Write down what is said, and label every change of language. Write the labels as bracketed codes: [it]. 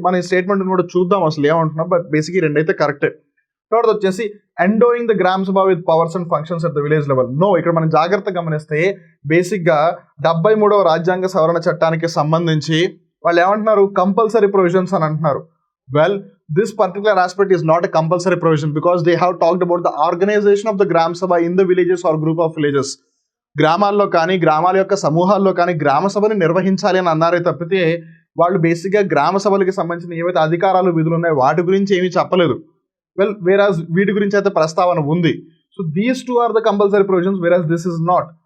[te] మన ఈ స్టేట్మెంట్ కూడా చూద్దాం అసలు ఏమంటున్నాం. బట్ బేసిక్గా 2 అయితే కరెక్టే. [en] Third వచ్చేసి, endowing the Gram Sabha with powers and functions at the village level. [te] No, ఇక్కడ మనం జాగ్రత్త గమనిస్తే బేసిక్గా 73వ రాజ్యాంగ సవరణ చట్టానికి సంబంధించి వాళ్ళు ఏమంటున్నారు, కంపల్సరీ ప్రొవిజన్స్ అని అంటున్నారు. [en] Well, this particular aspect is not a compulsory provision because they have talked about the organization of the gram sabha in the villages or group of villages. [te] గ్రామాల్లో కానీ గ్రామాల యొక్క సమూహాల్లో కానీ గ్రామ సభని నిర్వహించాలి అని అన్నారే తప్పితే వాళ్ళు బేసిక్గా గ్రామ సభలకి సంబంధించిన ఏవైతే అధికారాలు విధులు ఉన్నాయో వాటి గురించి ఏమీ చెప్పలేదు. [en] well, whereas [te] వీటి గురించి అయితే ప్రస్తావన ఉంది. [en] So these 2 are the compulsory provisions, whereas this is not.